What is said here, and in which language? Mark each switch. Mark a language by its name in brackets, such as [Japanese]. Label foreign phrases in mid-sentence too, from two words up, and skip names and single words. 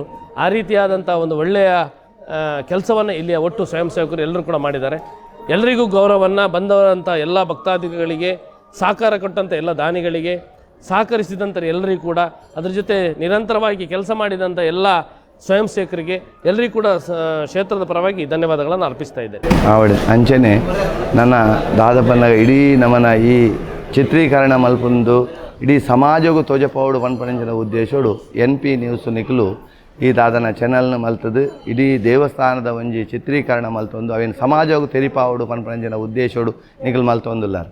[Kannada] ಆ ರೀತಿಯಾದಂಥ ಒಂದು ಒಳ್ಳೆಯ ಕೆಲಸವನ್ನು ಇಲ್ಲಿಯ ಒಟ್ಟು ಸ್ವಯಂ ಸೇವಕರು ಎಲ್ಲರೂ ಕೂಡ ಮಾಡಿದ್ದಾರೆ. ಎಲ್ಲರಿಗೂ ಗೌರವವನ್ನು ಬಂದವರಂಥ ಎಲ್ಲ ಭಕ್ತಾದಿಗಳಿಗೆ, ಸಹಕಾರ ಕೊಟ್ಟಂಥ ಎಲ್ಲ ದಾನಿಗಳಿಗೆ, ಸಹಕರಿಸಿದಂಥ ಎಲ್ಲರಿಗೂ ಕೂಡ, ಅದರ ಜೊತೆ ನಿರಂತರವಾಗಿ ಕೆಲಸ ಮಾಡಿದಂಥ ಎಲ್ಲ ಸ್ವಯಂ ಸೇವಕರಿಗೆ ಎಲ್ಲರಿಗೂ ಕೂಡ ಕ್ಷೇತ್ರದ ಪರವಾಗಿ ಧನ್ಯವಾದಗಳನ್ನು ಅರ್ಪಿಸ್ತಾ ಇದ್ದೇನೆ. [Tulu] ಆವಡೆ ಅಂಚನೆ ನನ್ನ ದಾದಪ್ಪನ ಇಡೀ ನಮ್ಮನ ಈ ಚಿತ್ರೀಕರಣ ಮಲ್ಪೊಂದು ಇಡೀ ಸಮಾಜಗೂ ತೋಜಪೌಡು ಪನ್ಪಣಂಚಿನ ಉದ್ದೇಶೋಡು NP ನ್ಯೂಸ್ ನಿಖಲು ಈ ದಾದನ ಚಾನಲ್ನ ಮಲ್ತದು ಇಡೀ ದೇವಸ್ಥಾನದ ಒಂಜಿ ಚಿತ್ರೀಕರಣ ಮಲ್ತೊಂದು ಅವೇನು ಸಮಾಜಗೂ ತೆರಿಪಾವುಡು ಪನ್ಪಣಂಚಿನ ಉದ್ದೇಶೋಡು ನಿಖಲ್ ಮಲ್ತೊಂದುಲ್ಲಾರ.